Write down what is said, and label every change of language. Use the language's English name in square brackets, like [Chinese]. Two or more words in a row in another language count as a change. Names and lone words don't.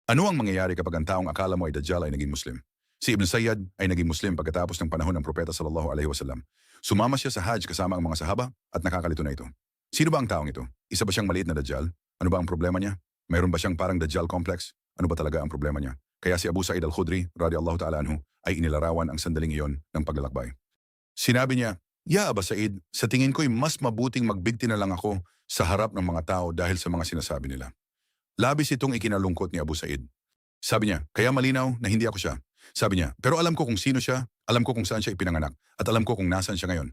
[Filipino] Ano ang mangyayari kapag ang taong akala mo ay Dajjal ay naging Muslim? Si Ibn Sayyad ay naging Muslim pagkatapos ng panahon ng Propeta [Arabic] صلى الله عليه وسلم. [Filipino] Sumama siya sa Hajj kasama ang mga sahaba at nakakalito na ito. Sino ba ang taong ito? Isa ba siyang maliit na Dajjal? Ano ba ang problema niya? Mayroon ba siyang parang Dajjal complex? Ano ba talaga ang problema niya? Kaya si Abu Sa'id al-Khudri, [Arabic] رضي الله تعالى عنه, [Filipino] ay inilarawan ang sandaling iyon ng paglalakbay. Sinabi niya, "Ya Aba Said, sa tingin ko'y mas mabuting magbigti na lang ako sa harap ng mga tao dahil sa mga sinasabi nila." Labis itong ikinalungkot ni Abu Said. Sabi niya, "Kaya malinaw na hindi ako siya." Sabi niya, "Pero alam ko kung sino siya, alam ko kung saan siya ipinanganak, at alam ko kung nasaan siya ngayon."